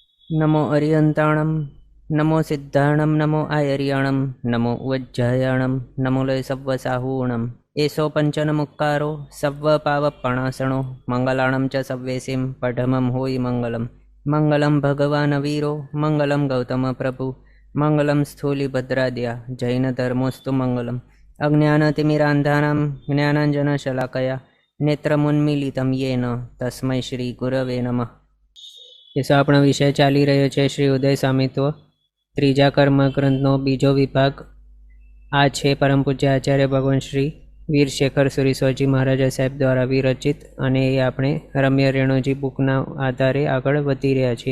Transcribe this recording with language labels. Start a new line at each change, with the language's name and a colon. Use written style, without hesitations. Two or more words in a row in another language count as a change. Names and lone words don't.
Prakrit languages: नमो अरियंताणं नमो सिद्धाणं नमो आयर्याणं नमो वज्जायाणं नमो लय सव्वसाहूणम् एषो पंचनमुक्कारो सव्वपावपणासणो मंगलाणं च सव्वेसिं पठमं होयि मंगलम्
Sanskrit: मंगलं भगवान् वीरो मंगलं गौतम प्रभु मंगलं स्थूलिभद्राद्या जैनधर्मोऽस्तु मंगलम् अज्ञानतिमिरान्धानां ज्ञानाञ्जनशलाकया नेत्रमुन्मीलितं येन तस्मै श्रीगुरवे नमः।
Gujarati: એસો આપણો વિષય ચાલી રહ્યો છે શ્રી ઉદય સ્વામિત્વ ત્રીજા કર્મગ્રંથનો બીજો વિભાગ। આ છે પરમ પૂજ્ય આચાર્ય ભગવાન શ્રી વીરશેખર સુરીશ્વરજી મહારાજા સાહેબ દ્વારા વિરચિત અને એ આપણે રમ્ય રેણુજી બુકના આધારે આગળ વધી રહ્યા છીએ।